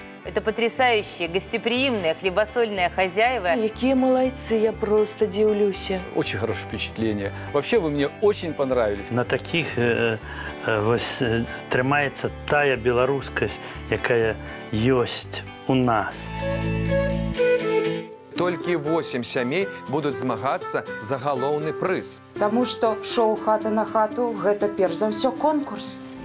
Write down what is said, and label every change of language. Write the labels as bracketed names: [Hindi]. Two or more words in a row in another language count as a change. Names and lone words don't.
[Russian] Это потрясающие, гостеприимные, хлебосольные хозяева. Какие молодцы, я просто дивлюся. Очень хорошее впечатление. Вообще вы мне очень понравились. [Belarusian] На таких тримається тая беларускасць, якая ёсць у нас. Толькі 8 сямей будуць змагацца за галоўны прыз. Таму што шоу «Хата на хату» – гэта перш за ўсё конкурс.